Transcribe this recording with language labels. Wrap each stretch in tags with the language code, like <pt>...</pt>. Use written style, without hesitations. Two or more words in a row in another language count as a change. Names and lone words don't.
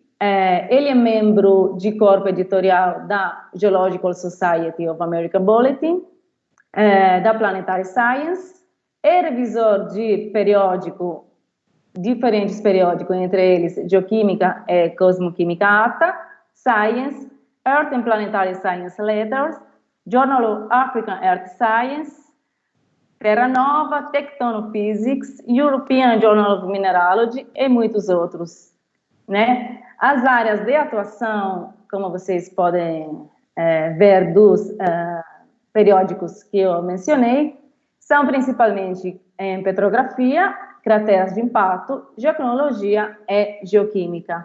<pt>Ele é membro de corpo editorial da Geological Society of American Bulletin, da Planetary Science, é revisor de diferentes periódicos, entre eles Geoquímica e Cosmoquímica Ata, Science, Earth and Planetary Science Letters, Journal of African Earth Science, Terra Nova, Tectonophysics, European Journal of Mineralogy e muitos outros, né? As áreas de atuação, como vocês podem ver dos periódicos que eu mencionei, são principalmente em petrografia, crateras de impacto, geocronologia e geoquímica.</pt>